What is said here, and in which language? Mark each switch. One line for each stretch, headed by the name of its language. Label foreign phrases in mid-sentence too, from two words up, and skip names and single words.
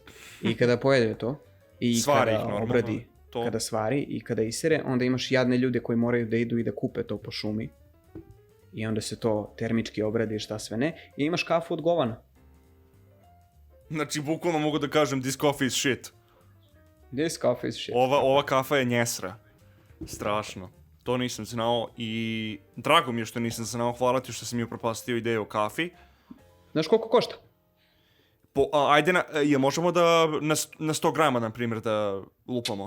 Serbian: I kada pojede to, i kada obradi, kada svari i kada isere, onda imaš jadne ljude koji moraju da idu i da kupe to po šumi. i onda se to termički obradi i šta sve ne. I imaš kafu od govana. Znači, bukvalno mogu da kažem,
English: this coffee is shit. This coffee is shit.
Serbian: Ova kafa je njesra. Strašno. To nisam znao i drago mi je što nisam znao. Hvala ti što si mi upropastio ideju o kafi. Znaš koliko košta? Ajde, možemo da na 100 grama, na primjer, da lupamo?